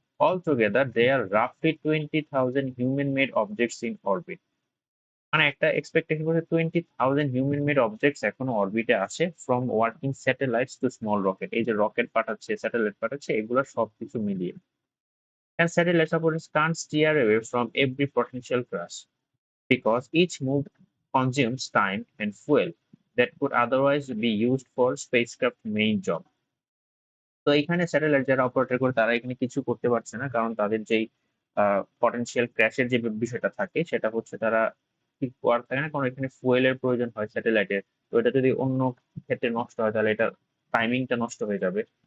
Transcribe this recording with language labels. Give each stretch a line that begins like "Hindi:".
English: all together they R রাফলি 20,000 human made objects in orbit,
Bangla: মানে একটা expectation করছে 20,000 human made objects এখনো অরবিটে আছে,
English: from working satellites to small rocket,
Bangla: এই যে রকেট পাঠাচ্ছে স্যাটেলাইট পাঠাচ্ছে এগুলো সবকিছু মিলিয়ে।
English: And satellite operators can't steer away from every potential crash because each move consumes time and fuel that could otherwise be used for spacecraft main job.
Bangla: তো এখানে satellite যারা অপারেটর করে তারা এখানে কিছু করতে পারছে না, কারণ তাদের যেই পটেনশিয়াল ক্র্যাশের যে বিষয়টা থাকে সেটা হচ্ছে তারা করার থাকে না, কারণ এখানে ফুয়েলের প্রয়োজন হয় স্যাটেলাইটের। তো এটা যদি অন্য ক্ষেত্রে নষ্ট হয় তাহলে এটা টাইমিংটা নষ্ট হয়ে যাবে।